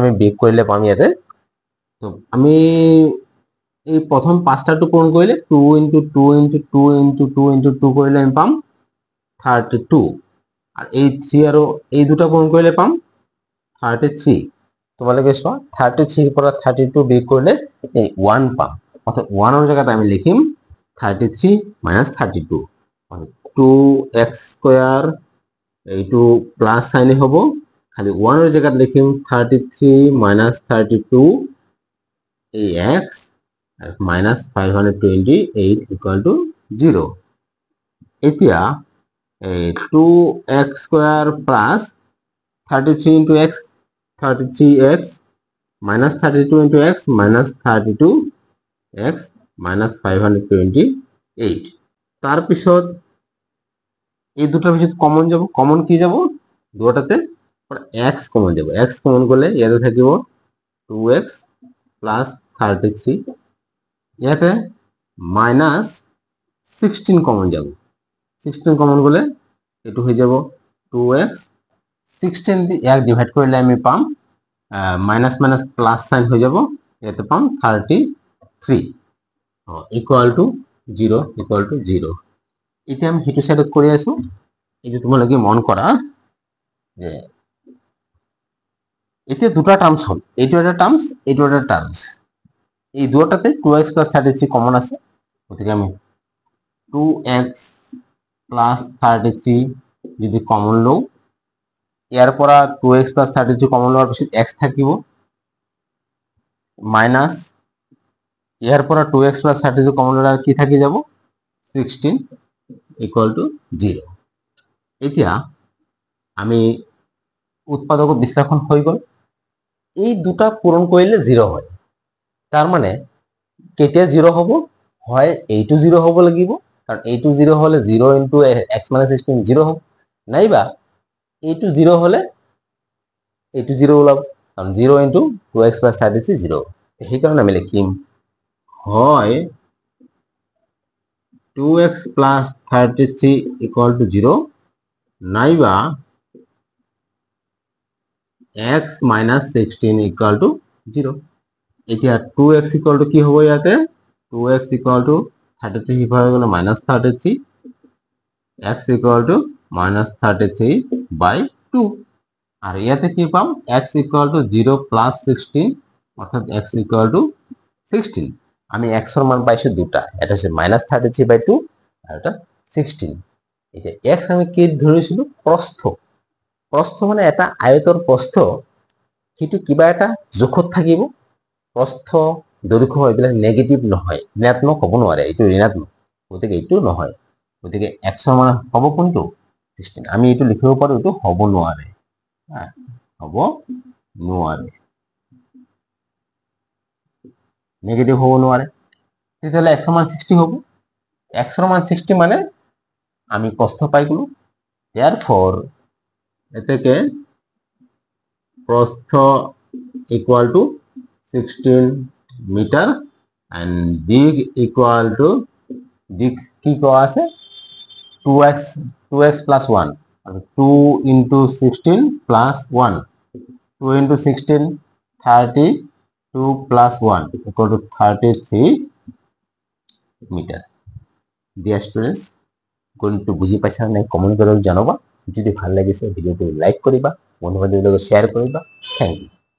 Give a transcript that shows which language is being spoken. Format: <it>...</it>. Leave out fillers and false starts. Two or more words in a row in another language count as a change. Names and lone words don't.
<as>আমি বিয়োগ কৰিলে পাম ইয়াতে তো আমি এই প্ৰথম পাঁচটাটো পূৰণ কৰিলে 2 * 2 * 2 * 2 * 2 কৰিলে আমি পাম 32 আর এই 3 আৰু এই দুটা পূৰণ কৰিলে পাম 33 তোমালোকে চোৱা 33 ৰ পৰা 32 বিয়োগ কৰিলে এই 1 পাম অর্থাৎ 1 ৰ জায়গাত আমি লিখিম 33 - 32 2x² এইটো প্লাস সাইনে হব খালি 1 ৰ জায়গাত লিখিম 33 - 32 এই</as> <en>x minus 528 equal to 0</en> <as>এতিয়া</as> <en>2x² plus 33 into x 33x minus 32 into x minus 32x minus 528</en> <as>তার পিছত এই দুটার পিছত কমন যাব কমন কি যাব দুটাতে x কমন যাব x কমন করলে ইয়াতে থাকিব</as> <en>2x plus 33</en> <as>ইয়াতে মাইনাস 16 কমন যাব 16 কমন করলে এটু হয়ে যাব 2x 16 দিয়ে এক ডিভাইড করলে আমি পাম</as> <en>minus minus plus sign</en> <as>হয়ে যাব এতে পাম 33</as> <en>equal to 0 equal to 0</en> <as>এটা আমি হিটু সাইড করে আসো এই যে তোমালোকে মন করা যে এতে দুটো টার্মস হল এইটো একটা টার্মস এইটো একটা টার্মস এই দুটাতে</as> <en>2x plus 33</en> <as>কমন আছে ওদিকে আমি</as> <en>2x plus 33</en> <as>যদি কমন লও এর পর</as> <en>2x plus 33</en> <as>কমন লওয়ার পিছত x থাকিব মাইনাস এর পর</as> <en>2x plus 33</en> <as>কমন লওয়ার কি থাকি যাব</as> <en>16 equal to 0</en> <as>এতিয়া আমি উৎপাদক বিশ্লেষণ হয়ে গেল এই দুটা পূরণ করলে 0 হয় তার মানে কেতিয়া 0 হব হয় এইটো 0 হব লাগিব কারণ এইটো 0 হলে</as> <en>0 into x minus 16</en> <as>0 হবে নাইবা এইটো 0 হলে এইটো 0 ওলাব কারণ</as> <en>0 into 2x plus 33</en> <as>0 এই কারণে আমি লিখিম হয়</as> <en>2x plus 33 equal to 0</en> <as>নাইবা</as> <en>x minus 16 equal to 0</en> <as>এতিয়া</as> <en>2x equal to</en> <as>কি হবে ইয়াতে</as> <en>2x equal to 33</en> <as>হিফালে গলে minus 33</as> <en>x equal to minus 33 by 2</en> <as>আর ইয়াতে কি পাম</as> <en>x equal to 0 plus 16</en> <as>অর্থাৎ</as> <en>x equal to 16</en> <as>আমি x এর মান পাইছি দুটা এটা হচ্ছে</as> <en>minus 33 by 2</en> <as>আর এটা 16 এটা x আমি কি ধরেছিল প্রস্থ প্রস্থ মানে এটা আয়তর প্রস্থ কিন্তু কিবা এটা জোখত থাকিব প্রস্থ দৈর্ঘ্য এগুলা নেগেটিভ নহয় ঋণাত্মক হব নোৱাৰে এইটো ঋণাত্মক গতিকে এইটো নহয় গতিকে x এর মান হব কোনটো 16 আমি এইটো লিখিব পাৰো এইটো হব নোৱাৰে হব নোৱাৰে নেগেটিভ হব নোৱাৰে তেতিয়াহলে x এর মান 60 হব x এর মান 60 মানে আমি প্রস্থ পাই গলো therefore এটাকে প্রস্থ</as> <en>equal to 16 meter and dig equal to dig</en> <as>কি কোয়া আছে</as> <en>2x plus 1 2 into 16 plus 1 2 into 16 32 plus 1 equal to 33 meter dear students</en> <as>গণিতটো বুজি পাইছা নাই কমেন্ট কৰি জনাবা যদি ভাল লাগিছে ভিডিওটো লাইক কৰিবা বন্ধু বান্ধৱীৰ লগত শ্বেয়াৰ কৰিবা</as> <en>thank you</en>